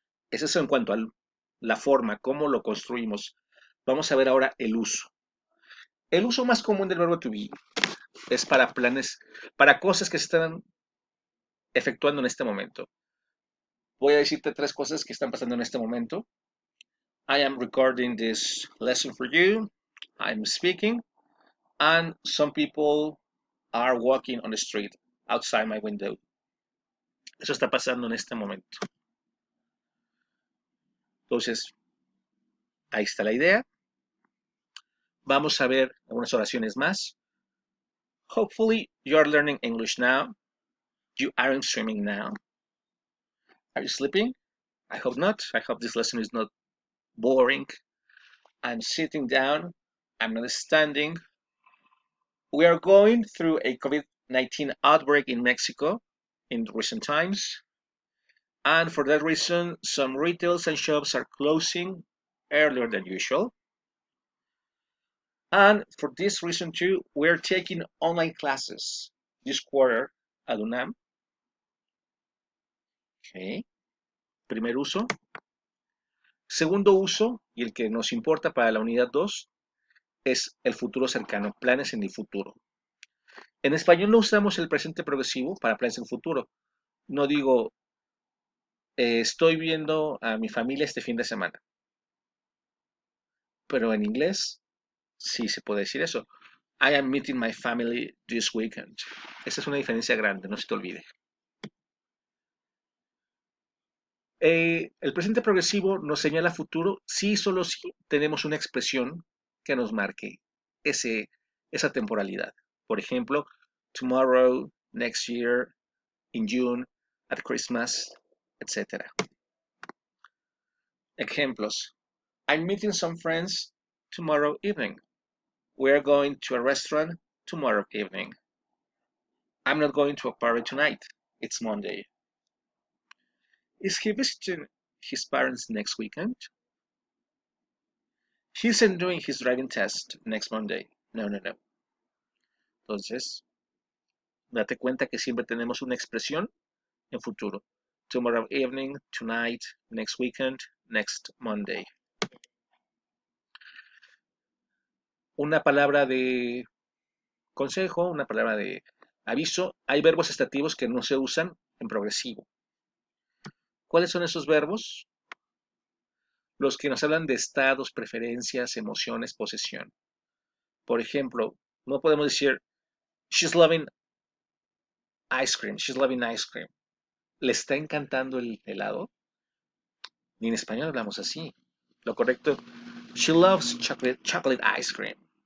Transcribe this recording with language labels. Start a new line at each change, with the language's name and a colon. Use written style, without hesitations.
Spanish: Es eso en cuanto a la forma, cómo lo construimos. Vamos a ver ahora el uso. El uso más común del verbo to be es para planes, para cosas que se están efectuando en este momento. Voy a decirte tres cosas que están pasando en este momento.
English: I am recording this lesson for you. I'm speaking. And some people are walking on the street outside my window.
Spanish: Eso está pasando en este momento. Entonces, ahí está la idea. Vamos a ver algunas oraciones más.
English: Hopefully, you are learning English now. You aren't swimming now. Are you sleeping? I hope not. I hope this lesson is not boring. I'm sitting down. I'm not standing. We are going through a COVID-19 outbreak in Mexico in recent times. And for that reason, some retails and shops are closing earlier than usual. And for this reason too, we're taking online classes this quarter at UNAM.
Spanish: Okay. Primer uso. Segundo uso, y el que nos importa para la unidad 2, es el futuro cercano, planes en el futuro. En español no usamos el presente progresivo para planes en el futuro. No digo, estoy viendo a mi familia este fin de semana. Pero en inglés sí se puede decir eso.
English: I am meeting my family this weekend.
Spanish: Esa es una diferencia grande, no se te olvide. El presente progresivo nos señala futuro si solo si tenemos una expresión que nos marque esa temporalidad. Por ejemplo,
English: tomorrow, next year, in June, at Christmas, etc.
Spanish: Ejemplos.
English: I'm meeting some friends tomorrow evening. We're going to a restaurant tomorrow evening. I'm not going to a party tonight. It's Monday. Is he visiting his parents next weekend? He isn't doing his driving test next Monday.
Spanish: No, no, no. Entonces, date cuenta que siempre tenemos una expresión en futuro.
English: Tomorrow evening, tonight, next weekend, next Monday.
Spanish: Una palabra de consejo, una palabra de aviso. Hay verbos estativos que no se usan en progresivo. ¿Cuáles son esos verbos? Los que nos hablan de estados, preferencias, emociones, posesión. Por ejemplo, no podemos decir
English: she's loving ice cream,
Spanish: she's loving ice cream. ¿Le está encantando el helado? Ni en español hablamos así. Lo correcto,
English: she loves chocolate ice cream.